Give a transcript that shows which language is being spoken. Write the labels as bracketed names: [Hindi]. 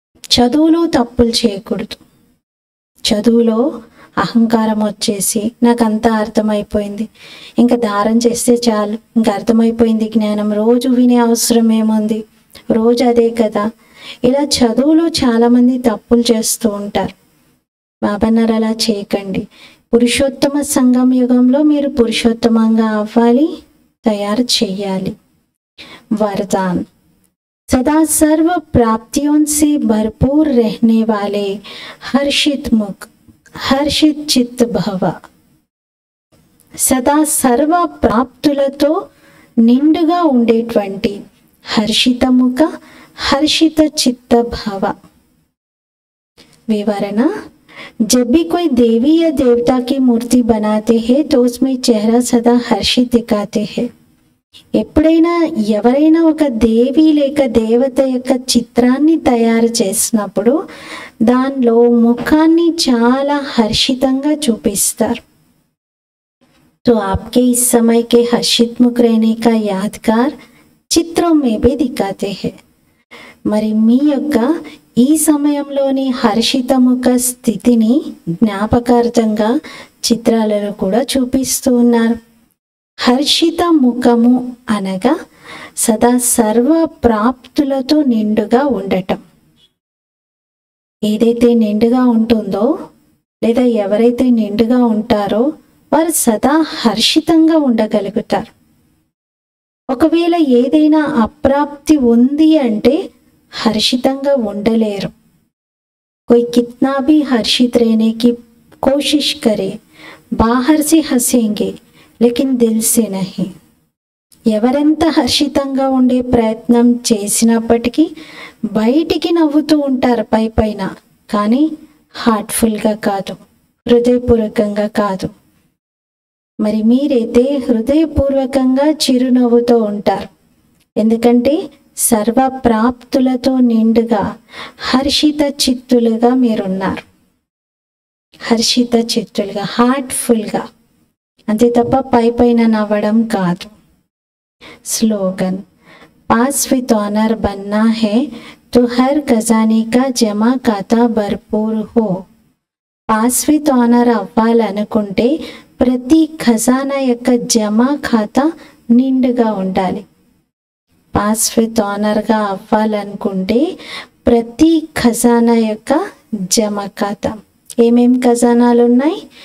[Telugu] చదువులో తప్పులు చేయకూడదు. చదువులో అహంకారం వచ్చేసి నాకు అంతా అర్థమైపోయింది, ఇంకా ధారణ చేస్తే చాలు, ఇంకా అర్థమైపోయింది జ్ఞానం, రోజు వినే అవసరం ఏముంది, రోజు అదే కదా. ఇలా చదువులో చాలామంది తప్పులు చేస్తూ ఉంటారు. బాబాన్నారు అలా చేయకండి. పురుషోత్తమ సంగం యుగంలో మీరు పురుషోత్తమంగా అవ్వాలి, తయారు చెయ్యాలి. [Hindi] वरदान, सदा सर्व प्राप्तियों से भरपूर रहने वाले हर्षित मुख, हर्षित चित्त भव. [Telugu] సదా సర్వ ప్రాప్తులతో నిండుగా ఉండేటువంటి హర్షిత ముఖ, [Hindi] हर्षित चित्त भव. विवरण, जब भी कोई देवी या देवता की मूर्ति बनाते हैं तो उसमें चेहरा सदा हर्षित दिखाते हैं. [Telugu] ఎప్పుడైనా ఎవరైనా ఒక దేవి లేక దేవత యొక్క చిత్రాన్ని తయారు చేసినప్పుడు దానిలో ముఖాన్ని చాలా హర్షితంగా చూపిస్తారు. [Hindi] तो आपके इस समय के हर्षित मुख रहने का यादगार चित्रों में भी दिखाते हैं. [Telugu] మరి మీ యొక్క ఈ సమయంలోని హర్షిత ముఖ స్థితిని జ్ఞాపకార్థంగా చిత్రాలలో కూడా చూపిస్తూ ఉన్నారు. హర్షిత ముఖము అనగా సదా సర్వ ప్రాప్తులతో నిండుగా ఉండటం. ఏదైతే నిండుగా ఉంటుందో లేదా ఎవరైతే నిండుగా ఉంటారో వారు సదా హర్షితంగా ఉండగలుగుతారు. ఒకవేళ ఏదైనా అప్రాప్తి ఉంది అంటే హర్షితంగా ఉండలేరు. [Hindi] कोई कितना भी हर्षित रहने की कोशिश करे, बाहर से हंसेंगे लेकिन दिल से नहीं. [Telugu] ఎవరెంత హర్షితంగా ఉండే ప్రయత్నం చేసినప్పటికీ బయటికి నవ్వుతూ ఉంటారు పై పైన, కానీ హార్ట్ఫుల్గా కాదు, హృదయపూర్వకంగా కాదు. మరి మీరైతే హృదయపూర్వకంగా చిరునవ్వుతో ఉంటారు. ఎందుకంటే సర్వ ప్రాప్తులతో నిండుగా హర్షిత చిత్తులుగా మీరున్నారు. హర్షిత చిత్తులుగా, హార్ట్ఫుల్గా, అంతే తప్ప పై పైన నవ్వడం కాదు. [Hindi] स्लोगन, पास विथ ऑनर बनना है तो हर खजाने का जमा खाता भरपूर हो. [Telugu] పాస్ విత్ ఆనర్ అవ్వాలనుకుంటే ప్రతి ఖజానా యొక్క జమా ఖాతా నిండుగా ఉండాలి. పాస్ విత్ ఆనర్గా అవ్వాలనుకుంటే ప్రతి ఖజానా యొక్క జమా ఖాతా, ఏమేం ఖజానాలు ఉన్నాయి?